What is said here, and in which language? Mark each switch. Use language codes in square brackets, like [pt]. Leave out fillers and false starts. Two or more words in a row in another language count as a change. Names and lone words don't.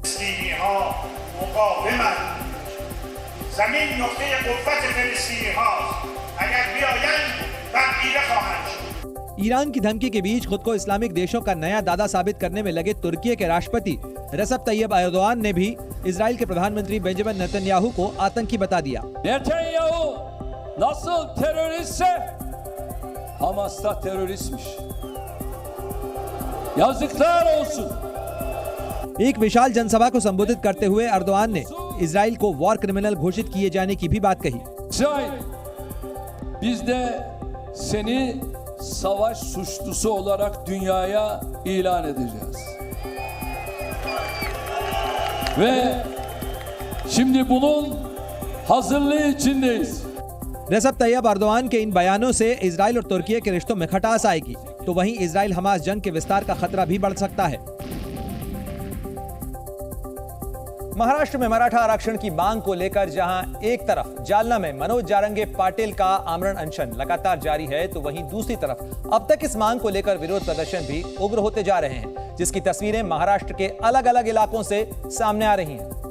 [hi] ईरान की धमकी के बीच खुद को इस्लामिक देशों का नया दादा साबित करने में लगे तुर्की के राष्ट्रपति रेसेप तय्यब एर्दोआन ने भी इजराइल के प्रधानमंत्री बेंजामिन नेतन्याहू को आतंकी बता दिया। [tr] नेतन्याहू nasıl teröristse Hamas da teröristmiş. Yazıklar olsun. [hi] एक विशाल जनसभा को संबोधित करते हुए एर्दोआन ने इजराइल को [en] war criminal [hi] घोषित किए जाने की भी बात कही। [tr] İsrail, biz de seni savaş suçlusu olarak dünyaya ilan edeceğiz. Ve şimdi bunun hazırlığı içindeyiz. [hi] रेसेप तय्यब एर्दोआन के इन बयानों से इजराइल और तुर्की के रिश्तों में खटास आएगी तो वहीं इजराइल हमास जंग के विस्तार का खतरा भी बढ़ सकता है। महाराष्ट्र में मराठा आरक्षण की मांग को लेकर जहां एक तरफ जालना में मनोज जारंगे पाटिल का आमरण अनशन लगातार जारी है तो वहीं दूसरी तरफ अब तक इस मांग को लेकर विरोध प्रदर्शन भी उग्र होते जा रहे हैं, जिसकी तस्वीरें महाराष्ट्र के अलग अलग इलाकों से सामने आ रही हैं।